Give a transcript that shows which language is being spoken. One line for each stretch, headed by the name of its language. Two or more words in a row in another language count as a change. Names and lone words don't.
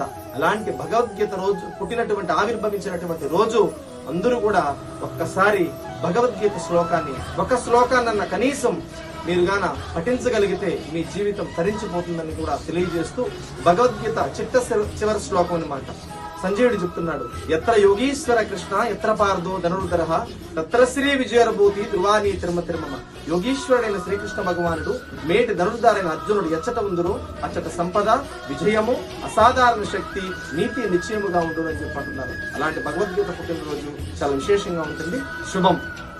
Telugu: అలాంటి భగవద్గీత రోజు పుట్టినటువంటి ఆవిర్భవించినటువంటి రోజు అందరూ కూడా ఒక్కసారి భగవద్గీత శ్లోకాన్ని, ఒక శ్లోకాన్న కనీసం మీరు గాన పఠించగలిగితే మీ జీవితం తరించిపోతుందని కూడా తెలియజేస్తూ, భగవద్గీత చివరి శ్లోకం అన్నమాట. సంజయుడు చెప్తున్నాడు,
Sanskrit: ఎత్ర యోగీశ్వర కృష్ణ ఎత్ర పార్థో ధనుర్ధరః తత్ర శ్రీ విజయభూతి ధ్రువా నీతిర్మతిర్మమ.
Telugu: యోగీశ్వరుడైన శ్రీకృష్ణ భగవానుడు, మేటి ధనుర్ధారైన అర్జునుడు ఎచ్చట ఉందురో అచ్చట సంపద, విజయము, అసాధారణ శక్తి, నీతి నిశ్చయముగా ఉండును అని చెప్పంటున్నారు. అలాంటి భగవద్గీత పుట్టినరోజు చాలా విశేషంగా ఉంటుంది. శుభం.